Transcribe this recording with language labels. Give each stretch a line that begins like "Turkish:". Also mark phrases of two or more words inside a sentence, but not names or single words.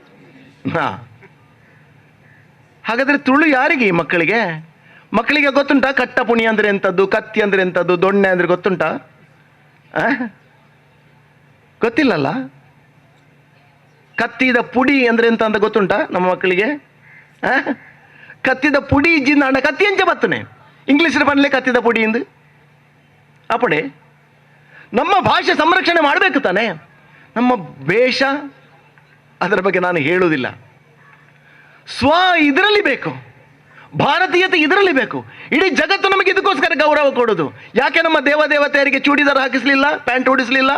Kannada: ಹಾಗಾದರೆ ತುಳು ಯಾರಿಗೆ? ಮಕ್ಕಳಿಗೆ ಗೊತ್ತುಂಟಾ? ಕಟ್ಟಪುಣಿ ಅಂದರೆ ಎಂಥದ್ದು, ಕತ್ತಿ ಅಂದರೆ ಎಂಥದ್ದು, ದೊಣ್ಣೆ ಅಂದರೆ ಗೊತ್ತುಂಟಾ? ಗೊತ್ತಿಲ್ಲಲ್ಲ. ಕತ್ತಿದ ಪುಡಿ ಅಂದರೆ ಎಂತ ಅಂತ ಗೊತ್ತುಂಟಾ ನಮ್ಮ ಮಕ್ಕಳಿಗೆ?
Tulu: ಕತ್ತಿದ ಪುಡಿ ಜಿನ್ನ ಕತ್ತಿ ಎಂಚ ಬತ್ತನೆ ಇಂಗ್ಲೀಷ್ ಬನ್ನಲೆ ಕತ್ತಿದ ಪುಡಿ ಎಂದು ಅಪಡೆ.
Kannada: ನಮ್ಮ ಭಾಷೆ ಸಂರಕ್ಷಣೆ ಮಾಡಬೇಕು ತಾನೆ. ನಮ್ಮ ವೇಷ ಅದರ ಬಗ್ಗೆ ನಾನು ಹೇಳುವುದಿಲ್ಲ. ಇದರಲ್ಲಿ ಬೇಕು, ಭಾರತೀಯತೆ ಇದರಲ್ಲಿ ಬೇಕು. ಇಡೀ ಜಗತ್ತು ನಮಗೆ ಇದಕ್ಕೋಸ್ಕರ ಗೌರವ ಕೊಡೋದು. ಯಾಕೆ ನಮ್ಮ ದೇವತೆಯರಿಗೆ ಚೂಡಿದಾರ ಹಾಕಿಸ್ಲಿಲ್ಲ, ಪ್ಯಾಂಟ್ ಉಡಿಸ್ಲಿಲ್ಲ?